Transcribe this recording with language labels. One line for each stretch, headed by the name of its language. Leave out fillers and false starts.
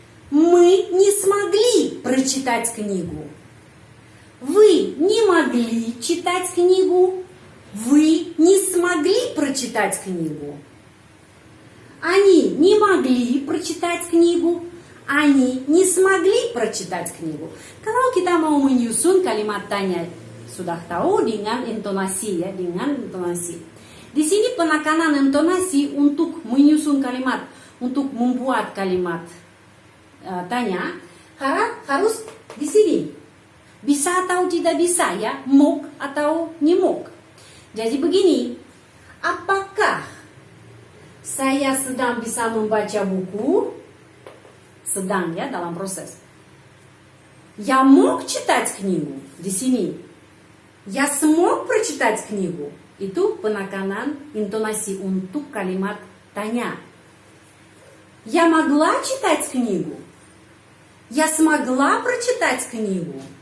Russian: Мы не смогли прочитать книгу. Вы не могли читать книгу. Вы не смогли прочитать книгу. Они не могли прочитать книгу. Они не смогли прочитать knigu.
Indonesian: Kalau kita mau menyusun kalimat tanya, sudah tahu dengan intonasi ya, dengan intonasi. Di sini penekanan intonasi untuk menyusun kalimat, untuk membuat kalimat tanya harus di sini. Bisa atau tidak bisa ya, mok atau nyemok. Jadi begini, apakah saya sedang bisa membaca buku? Sedang ya, dalam proses.
Russian: Я мог читать книгу.
Indonesian: Di sini.
Russian: Я смог прочитать книгу.
Indonesian: Itu penekanan intonasi untuk kalimat tanya.
Russian: Я могла читать книгу. Я смогла прочитать книгу.